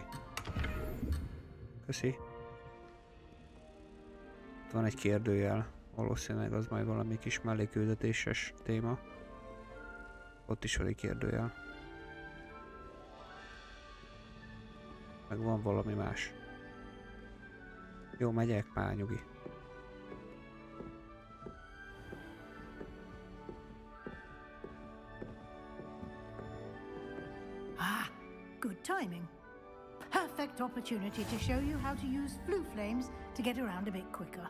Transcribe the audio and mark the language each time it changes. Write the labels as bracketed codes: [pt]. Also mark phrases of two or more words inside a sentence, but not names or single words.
[hu] Köszi. Itt van egy kérdőjel. Valószínűleg az majd valami kis melléküldetéses téma. Ott is van egy kérdőjel. Meg van valami más. Jó, megyek már, nyugi. [en] Ah, good timing. Perfect opportunity to show you how to use flue flames to get around a bit quicker.